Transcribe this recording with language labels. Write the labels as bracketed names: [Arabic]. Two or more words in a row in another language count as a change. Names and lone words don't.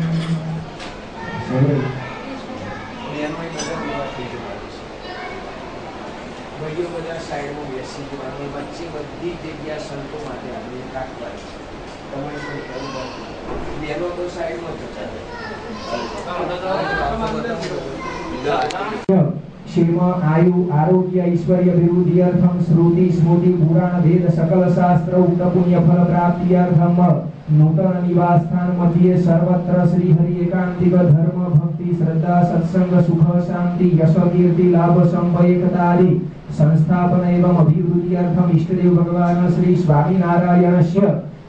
[Gujarati] ભાઈઓ બધા સાઈડમાં બેસી જવાનું, વચ્ચે બધી જગ્યા સંતો માટે આપણે રાખવાની છે। તમારે શું કરવું? બેનો તો સાઈડમાં જતા રહે। [Sanskrit] शिल्म आयु आरोग्य ऐश्वर्य विरुद्ध्यर्थम श्रुति स्मृति पुराण वेद सकल शास्त्र उक्त पुण्य फल प्राप्त्यर्थम नूतन निवास स्थान मध्ये सर्वत्र श्री हरि एकांतिक धर्म भक्ति श्रद्धा सत्संग सुख शांति यश कीर्ति लाभ संभयकतादि संस्थापन एवं अभिवृद्ध्यर्थम इष्टदेव भगवान श्री स्वामी नारायणस्य